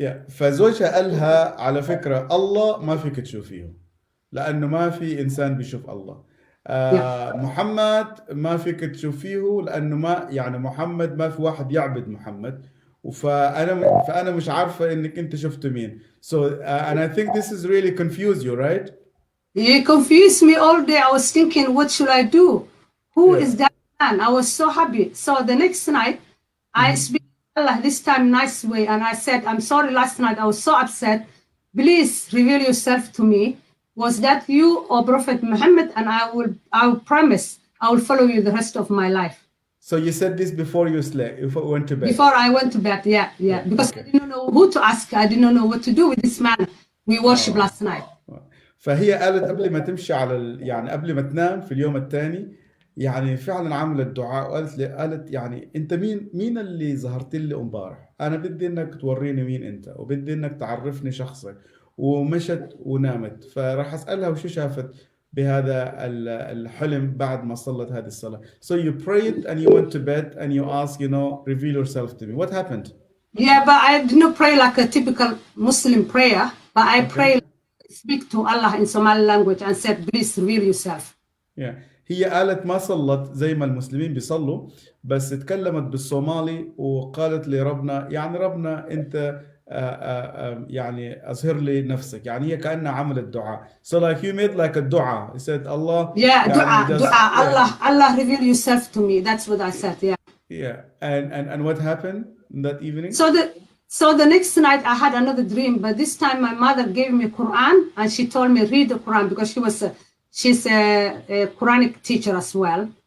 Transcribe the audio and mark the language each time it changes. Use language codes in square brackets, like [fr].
[ar] فزوجها قال لها على فكرة الله ما فيك تشوفيه لأنه ما في إنسان بيشوف الله. [en] Yeah. [ar] محمد ما فيك تشوفيه لأنه ما يعني محمد ما في واحد يعبد محمد. فأنا مش عارفة إنك أنت شفت مين. [en] So and I think this is really confuse you, right? You confused me all day. I was thinking, what should I do? Who is that man? I was so happy. So the next night, I speak to Allah this time nice way, and I said, I'm sorry. Last night I was so upset. Please reveal yourself to me. Was that you or Prophet Muhammad? And I will promise I will follow you the rest of my life. So you said this before you slept, before you went to bed. Before I went to bed, yeah. Because Okay. I didn't know who to ask. I didn't know what to do with this man we worshiped last night. [ar] فهي قالت قبل ما تمشي على يعني قبل ما تنام في اليوم الثاني يعني فعلا عملت دعاء قالت يعني انت مين اللي ظهرت لي امبارح؟ انا بدي انك توريني مين انت وبدي انك تعرفني شخصك. ومشت ونامت. فراح اسالها وشو شافت بهذا الحلم بعد ما صلت هذه الصلاة. [en] So you prayed and you went to bed and you asked, reveal yourself to me. What happened? Yeah, but I did not pray like a typical Muslim prayer, but I pray, speak to Allah in Somali language and said, please reveal yourself. Yeah. [ar] هي قالت ما صلت زي ما المسلمين بيصلوا بس تكلمت بالصومالي وقالت لربنا يعني ربنا انت يعني اظهر لي نفسك. يعني هي كأنها عملت دعاء. [en] So like you made like a dua. You said Allah. Yeah, dua. Allah reveal yourself to me. That's what I said. Yeah. Yeah. And what happened that evening? So the next night I had another dream, but this time my mother gave me Quran and she told me read the Quran because she's a Quranic teacher as well.